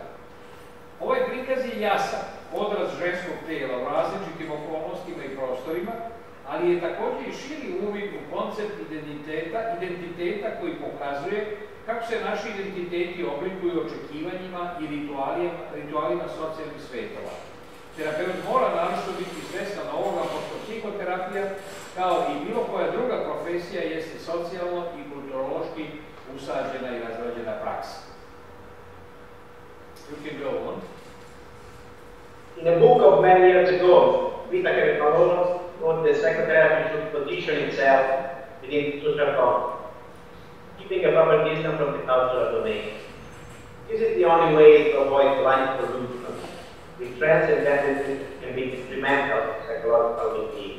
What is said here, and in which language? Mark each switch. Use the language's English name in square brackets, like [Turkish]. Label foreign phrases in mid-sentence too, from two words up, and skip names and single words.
[Serbian] Ovaj prikaz je jasan, odraz ženskog tela u različitim okolnostima i prostorima, ali je također i širi uvid u koncept identiteta koji pokazuje kako se naši identiteti oblikuju očekivanjima i ritualima socijalnih svetova. Terapeut mora naročito biti svestan ovoga, pošto psihoterapija, kao i bilo koja druga profesija, jeste socijalno i kulturološki usađena i razrađena praksa. [English] You can go on. In a book of many years ago, Annibale Fanali wrote that psychotherapy should position itself within social context, keeping a proper distance from the cultural domain. This is the only way to avoid blind pollution, which trends and tendencies can be detrimental to psychological well-being.